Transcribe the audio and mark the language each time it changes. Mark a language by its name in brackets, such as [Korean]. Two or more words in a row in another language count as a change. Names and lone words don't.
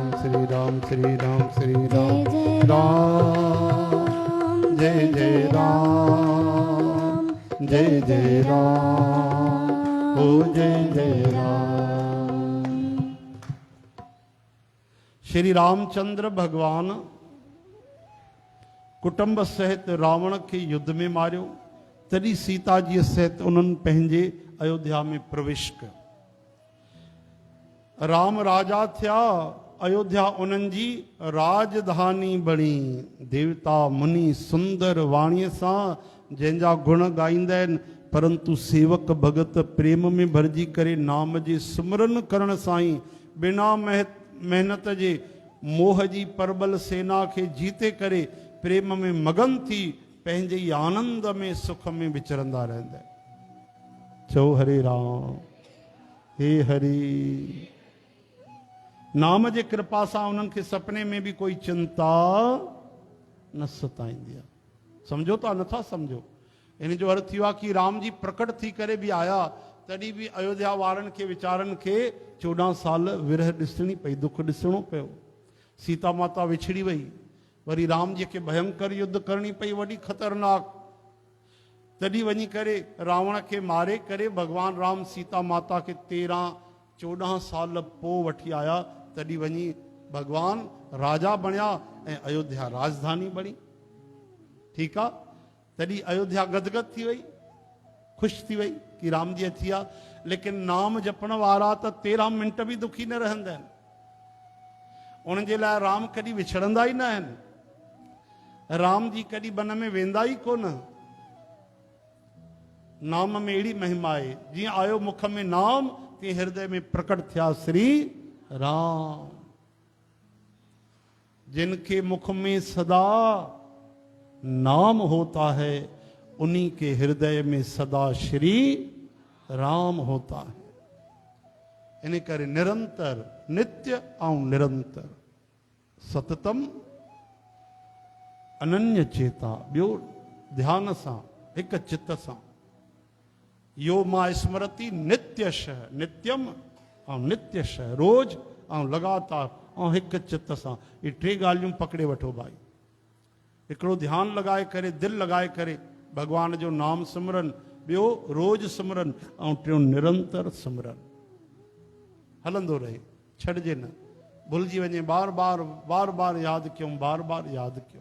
[Sindhi] श्री राम श्री राम श्री राम राम, जय जय राम, जय जय राम, ओ जय जय राम। श्री रामचंद्र भगवान कुटुंब सहित रावण के युद्ध में मारियो, तॾहिं सीता जी सहित उन्हनि पंहिंजे अयोध्या में प्रवेश कयो। राम राजा थिया, अयोध्या उन्हनि जी राजधानी बणी। देवता मुनि सुंदर वाणीअ सां जंहिंजा गुण गाईंदा आहिनि, परंतु सेवक भगत प्रेम में भरिजी करे नाम जे सिमरन करण सां ई बिना मेहनत जे मोह जी परबल सेना खे जीते करे प्रेम में मगन थी पंहिंजे ई आनंद में सुख में विचरंदा रहंदा। चओ हरे राम, हे हरि। नाम जे कृपा सां उन्हनि खे सपने में भी कोई चिंता न सताईंदी आहे। समझो था नथा समझो? इन जो अर्थ इहो आहे कि राम जी प्रकट थी करे भी आया, तॾहिं भी अयोध्या वारनि खे वीचारनि खे 14 साल विरह ॾिसणी पई, दुख ॾिसणो पियो। सीता माता विछड़ी वई, वरी राम जी खे भयंकर युद्ध करणी पई, वॾी ख़तरनाक। तॾहिं वञी करे रावण खे मारे करे भगवान राम सीता माता खे 13-14 साल पोइ वठी आया। तॾहिं वञी भगवान राजा बणिया ऐं अयोध्या राजधानी बणी। ठीकु आहे, तॾहिं अयोध्या गदगद थी वई, ख़ुशि थी वई कि राम जी अची विया। लेकिन नाम जपण वारा त 13 मिंट भी दुखी न रहंदा आहिनि। उन्हनि जे लाइ राम कॾहिं विछड़ंदा ई न आहिनि। राम जी कॾहिं वन में वेंदा ई कोन। नाम में अहिड़ी महिमा आहे, जीअं आयो मुख में नाम, तीअं हृदय में प्रकट थिया श्री राम। [Hindi] जिनके मुख में सदा नाम होता है, उन्हीं के हृदय में सदा श्री राम होता है। [Sindhi] इन करे निरंतर, नित्य ऐं निरंतर, [Sanskrit] सततम अनन्य चेता, [Sindhi] ॿियो ध्यान सां, हिक चित्त सां। [Sanskrit] यो मां स्मरति नित्यशः, नित्यम ऐं नित्यशः, [Sindhi] रोज ऐं लगातार ऐं हिक चित्त सां। ये 3 ॻाल्हियूं पकड़े वठो भाई। हिकिड़ो ध्यानु लगाए करे, दिलि लगाए करे भगवान जो नाम सिमरन, ॿियो रोज सिमरन, ऐं टियों निरंतर सिमरन। हलंदो रहे, छॾिजे न, भुलिजी वञे, बार बार यादि कयूं, बार बार यादि कयूं।